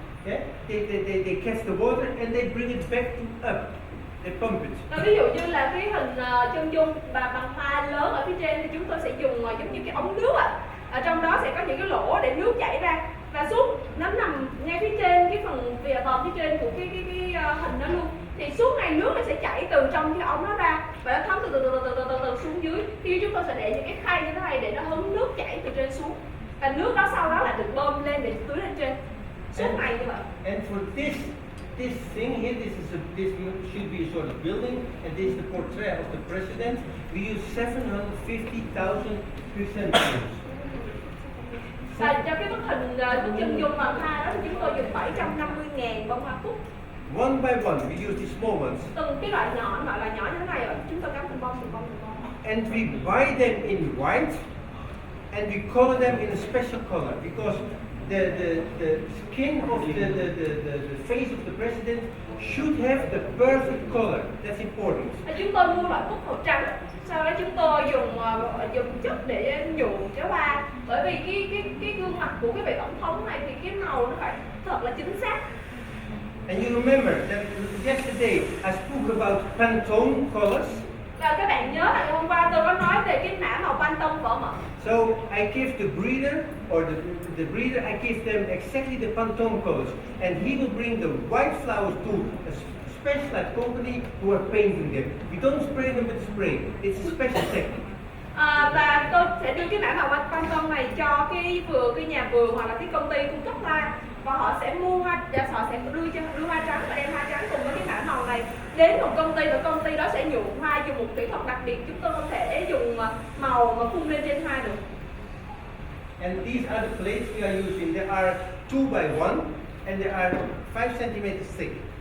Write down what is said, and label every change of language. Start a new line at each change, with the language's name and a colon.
English: Yeah, they catch the water and they bring it back up. They pump it.
Vietnamese: Ví dụ như là cái hình chân dung bằng hoa lớn ở phía trên thì chúng tôi sẽ dùng giống như cái ống nước ở trong đó sẽ có những cái lỗ để nước chảy ra, và suốt nó nằm ngay phía trên cái phần bờ phía trên của cái hình đó luôn. Thì suốt ngày nước nó sẽ chảy từ trong cái ống nó ra và nó thấm từ xuống dưới. Khi chúng tôi sẽ để những cái khay như thế này để nó hứng nước chảy từ trên xuống, và nước đó sau đó là được bơm lên để tưới lên trên suốt ngày như vậy.
English: And for this thing here, this should be a sort of building, and this is the portrait of the president. We use 750,000 chrysanthemums.
Vietnamese: Và cho cái bức hình bức chân dung bằng hoa đó thì chúng tôi dùng 750.000 bông hoa cúc.
English: One by one, we use the small ones.
Vietnamese: Từng cái loại nhỏ gọi là nhỏ như thế này, chúng tôi cắm từng bông.
English: And we buy them in white, and we color them in a special color because the skin of the face of the president should have the perfect color. That's important.
Vietnamese: Chúng tôi mua loại cúc màu trắng, sau đó chúng tôi dùng chất để nhuộm cái hoa, bởi vì cái gương mặt của cái vị tổng thống này thì cái màu nó phải thật là chính xác.
English: And you remember that yesterday I spoke about Pantone colors.
Vietnamese: Và các bạn nhớ là hôm qua tôi có nói về cái mã màu Pantone vỏ mật.
English: So I give the breeder or the breeder, I give them exactly the Pantone colors, and he will bring the white flowers to a specialized company who are painting them. We don't spray them with spray. It's a special technique.
Vietnamese: Và tôi sẽ đưa cái mã màu Pantone này cho cái nhà vườn hoặc là cái công ty cung cấp hoa, và họ sẽ mua hoa, họ sẽ đưa hoa trắng và đem hoa trắng cùng với cái mã màu này đến một công ty và công ty đó sẽ nhuộm hoa dùng một kỹ thuật đặc biệt. Chúng tôi không thể dùng màu mà phun lên trên hoa được.
English: And these are the plates we are using. They are 2 by 1 and they are 5 cm thick.